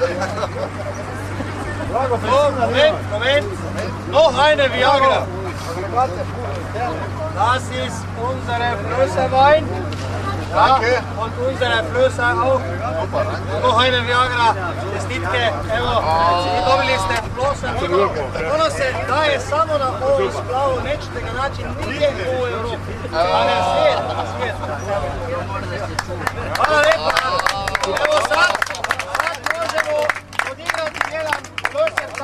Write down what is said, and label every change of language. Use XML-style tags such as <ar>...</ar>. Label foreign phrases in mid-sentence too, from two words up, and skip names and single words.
<de>Drago, Moment. Noch eine Viagra. Das ist unsere Flößerwein. Danke. Und unsere Flößer auch. Noch eine Viagra.</de> <hr>Čestitke, evo, i dobili ste Flößer. Ono se daje samo na ovom splavu, nećete ga naći nigdje u Europi. A ne svijet. Hvala lijepo. Evo sad možemo odigrati jedan Flößer samo.</hr>